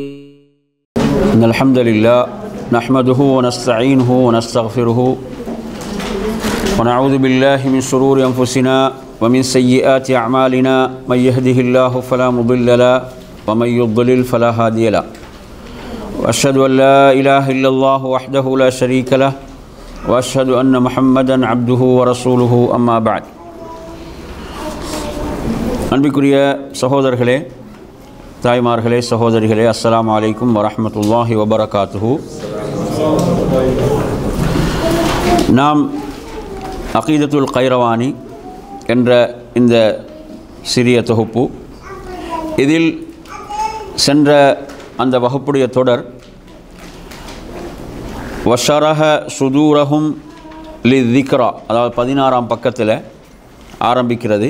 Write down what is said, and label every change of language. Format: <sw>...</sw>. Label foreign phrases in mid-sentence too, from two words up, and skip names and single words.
<ar>إن الحمد لله نحمده ونستعينه ونستغفره ونعوذ بالله من شرور أنفسنا ومن سيئات أعمالنا من يهده الله فلا مضل له ومن يضلل فلا هادي له وأشهد أن لا إله إلا الله وحده لا شريك له وأشهد أن محمدا عبده ورسوله أما بعد</ar> <ta>அன்பிற்குரிய சகோதரர்களே, தாய்மார்களே, சகோதரிகளே,</ta> <ar>السلام عليكم ورحمة الله وبركاته.</ar> <ta>நாம் அகீதத்துல் கைரவானி என்ற இந்த சிறிய தொகுப்பு, இதில் சென்ற அந்த வகுப்புடைய தொடர்</ta> <ar>وشرح صدورهم للذكرى,</ar> <ta>அதாவது 16ஆம் பக்கத்தில் ஆரம்பிக்கிறது.</ta>